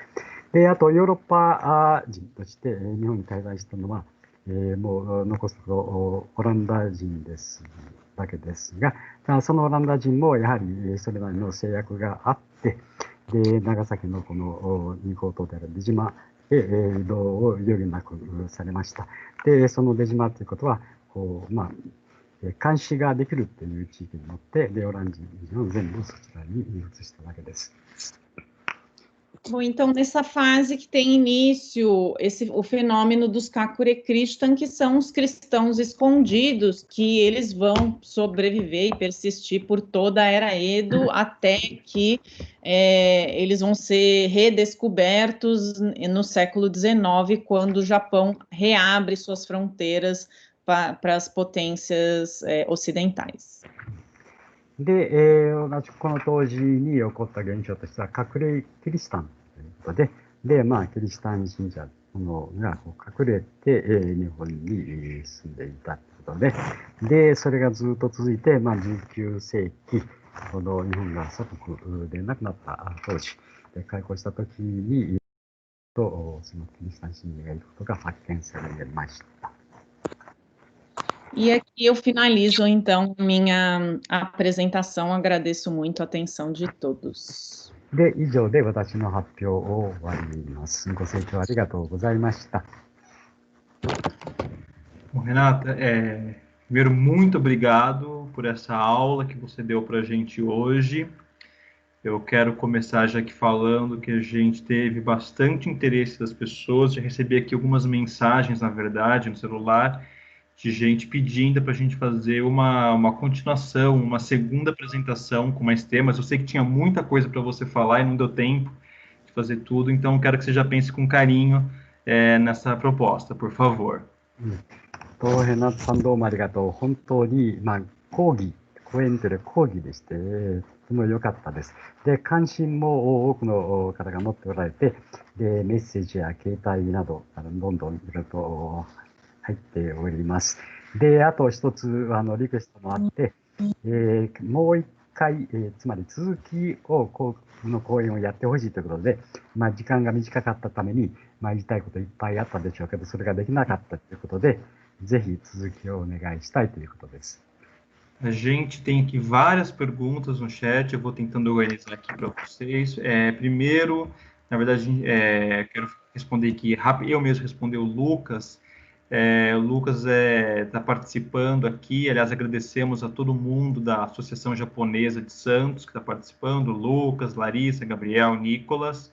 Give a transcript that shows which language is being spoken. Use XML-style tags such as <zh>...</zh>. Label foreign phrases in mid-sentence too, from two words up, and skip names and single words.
<ja>で、あと、ヨーロッパ人として日本に滞在したのは、もう残すとオランダ人ですだけですが、そのオランダ人もやはりそれなりの制約があって、で、長崎のこの人工島である出島へ移動を余儀なくされました。で、その出島ということは、監視ができるという地域によって、レオラン人を全部そちらに移したわけです。</ja> <pt>Bom, então, nessa fase que tem início o fenômeno dos</pt> <ja>隠れキリシタン,</ja> <pt>que são os cristãos escondidos, que eles vão sobreviver e persistir por toda a Era Edo, até que eles vão ser redescobertos no século XIX, quando o Japão reabre suas fronteiras para as potências ocidentais.</pt> <ja>で、同じこの当時に起こった現象としては、隠れキリシタンということで、キリシタン信者が隠れて、日本に住んでいたということで、それがずっと続いて、19世紀、この日本が祖国でなくなった当時、開港した時に、そのキリシタン信者がいることが発見されました。</ja> <pt>E aqui eu finalizo, então, minha apresentação. Agradeço muito a atenção de todos.</pt> <ja>で、以上で私の発表を終わります。ご清聴ありがとうございました。</ja> <pt>Bom, Renata, primeiro, muito obrigado por essa aula que você deu para a gente hoje. Eu quero começar já aqui falando que a gente teve bastante interesse das pessoas. Já recebi aqui algumas mensagens, na verdade, no celular, de gente pedindo para a gente fazer uma continuação, uma segunda apresentação com mais temas. Eu sei que tinha muita coisa para você falar e não deu tempo de fazer tudo, então eu quero que você já pense com carinho nessa proposta, por favor.</pt> <ja>ヘナさんどうもありがとう。本当に、講演という講義でして、とても良かったです。で、関心も多くの方が持っておられて、で、メッセージや携帯など、どんどんいろいろと入っております。で、あと一つ、リクエストもあって、もう一回、つまり続きを、の講演をやってほしいということで、時間が短かったために、言いたいこといっぱいあったでしょうけど、それができなかったということで、ぜひ続きをお願いしたいということです。</ja> <pt>A gente tem aqui várias perguntas no chat, eu vou tentando organizar aqui para vocês. Primeiro, na verdade, quero responder aqui rápido, eu mesmo respondi o Lucas. O Lucas está participando aqui, aliás, agradecemos a todo mundo da Associação Japonesa de Santos que está participando, Lucas, Larissa, Gabriel, Nicolas.</pt>